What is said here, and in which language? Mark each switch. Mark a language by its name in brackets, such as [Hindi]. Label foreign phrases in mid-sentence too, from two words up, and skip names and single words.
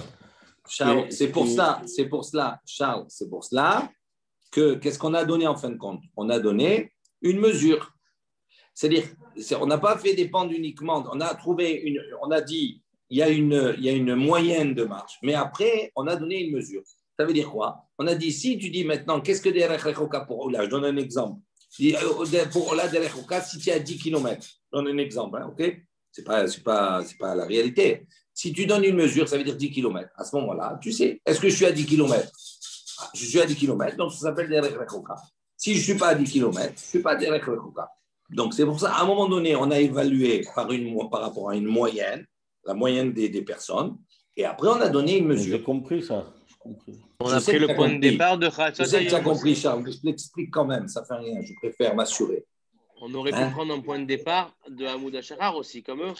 [French] Charles, c'est pour cela, Charles, c'est pour cela que qu'est-ce qu'on a donné en fin de compte? On a donné une mesure. C'est-à-dire, on n'a pas fait des pentes uniquement. On a dit, il y a une moyenne de marche. Mais après, on a donné une mesure. Ça veut dire quoi? On a dit, si tu dis maintenant, qu'est-ce que [Hebrew] דרך רחוקה [French] pour Ola? Je donne un exemple. Pour [Hebrew] עולה דרך רחוקה, [French] si tu as 10 km, je donne un exemple, hein, ok? C'est pas la réalité. Si tu donnes une mesure, ça veut dire 10 km. À ce moment-là, tu sais, est-ce que je suis à 10 km? Je suis à 10 km, donc ça s'appelle [Hebrew] דרך רחוקה. [French] Si je ne suis pas à 10 km, je ne suis pas [Hebrew] דרך רחוקה. [French] Donc c'est pour ça, à un moment donné, on a évalué par rapport à une moyenne, la moyenne des personnes, et après on a donné une mesure. J'ai compris ça. On a pris le point de départ de Chatzot. Je sais que tu as compris, Charles, mais je l'explique quand même, ça ne fait rien, je préfère m'assurer. On aurait pu prendre un point de départ de [Hebrew] עמוד השחר [French] aussi, comme eux.